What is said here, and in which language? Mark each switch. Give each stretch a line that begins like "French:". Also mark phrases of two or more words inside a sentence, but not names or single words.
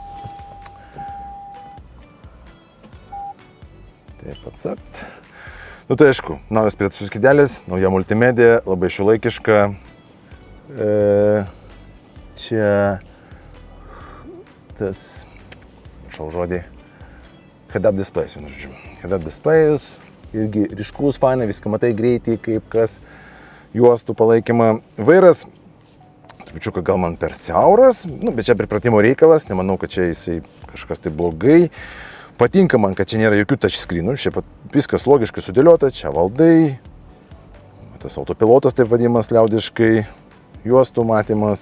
Lithuanian: Taip atsapt. Nu tai aišku, naujas prietaisų skydelis, nauja multimedija, labai šiuolaikiška. Čia tas, prašau žodį,
English: head-up displays,
Lithuanian: vienu žodžiu.
English: Head-up displays,
Lithuanian: irgi ryškus, fainai, viską matai greitai, kaip kas, juostų palaikymą. Vairas, trupučiuką gal man per siauras, bet čia pripratimo reikalas, nemanau, kad čia jisai kažkas tai blogai. Patinka man, kad čia nėra jokių touchscreenų, šiaip viskas logiškai sudėliota, čia valdai, tas autopilotas taip vadinamas liaudiškai, juostų matymas.